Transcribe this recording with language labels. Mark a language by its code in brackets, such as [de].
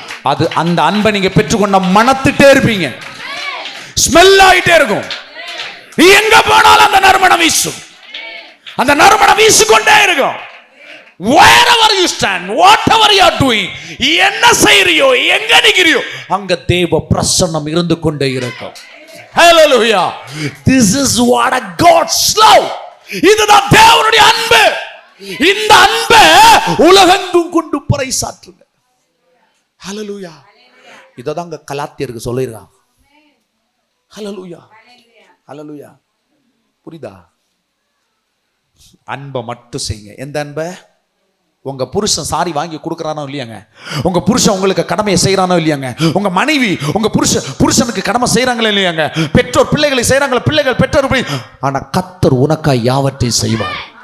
[ta] அது அந்த அன்பை நீங்க பெற்றுக்கொண்ட மனத்துட்டே இருப்பீங்க, ஸ்மெல் ஆயிட்டே இருக்கும். நீ எங்க போனாலும் அந்த நறுமணம் வீசும், அந்த நறுமணம் வீசிக்கொண்டே இருக்கும். [en] wherever you stand, whatever you are doing, [ta] என்ன செய்றியோ எங்க நிக்கிறியோ அங்க தேவ பிரசன்னம் இருந்து கொண்டே இருக்கும். [en] hallelujah, this is what a God's love. [ta] இதுதான் தேவனுடைய அன்பு. இந்த அன்பை உலகெங்கும் கொண்டு பறைசாற்றுங்க. hallelujah, இததாங்க கலாத்தியருக்கு சொல்லிருக்காங்க. hallelujah, hallelujah, புரியுதா? அன்பை மட்டும் செய்யுங்க. எந்த அன்பை? உங்க புருஷன் சாரி வாங்கி கொடுக்கறானோ இல்லையாங்க, உங்க புருஷன் உங்களுக்கு கடமையை செய்யறானோ இல்லையாங்க, உங்க மனைவி உங்க புருஷனுக்கு கடமை செய்யறாங்களே இல்லையாங்க, பெற்றோர் பிள்ளைகளை செய்யறாங்களே, பிள்ளைகள் பெற்றோர். ஆனா கர்த்தர் உனக்காய் யாவற்றையும் செய்வார்.